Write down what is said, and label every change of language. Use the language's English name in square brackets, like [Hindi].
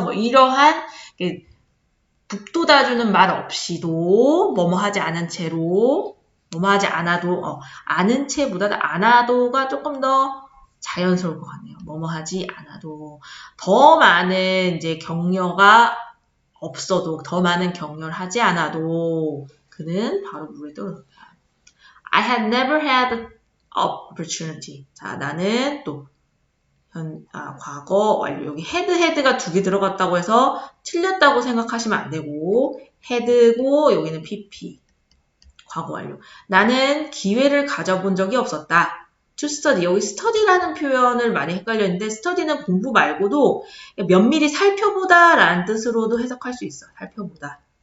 [Korean] 뭐 이러한 북돋아주는 말 없이도 뭐뭐 하지 않은 채로 뭐뭐 하지 않아도 아는 채보다 않아도가 조금 더 자연스러울 것 같네요. 뭐뭐 하지 않아도 더 많은 이제 격려가 없어도 더 많은 격려를 하지 않아도 그는 바로 물에 떨어졌다. [English] I had never had an opportunity. [Korean] 자, 나는 또 과거 완료. 여기 had가 두 개 들어갔다고 해서 틀렸다고 생각하시면 안 되고 had고 여기는 pp. 과거 완료. 나는 기회를 가져본 적이 없었다. [English] to study. [Korean] 여기 study라는 표현을 많이 헷갈렸는데 study는 공부 말고도 면밀히 살펴보다 라는 뜻으로도 해석할 수 있어. 살펴보다.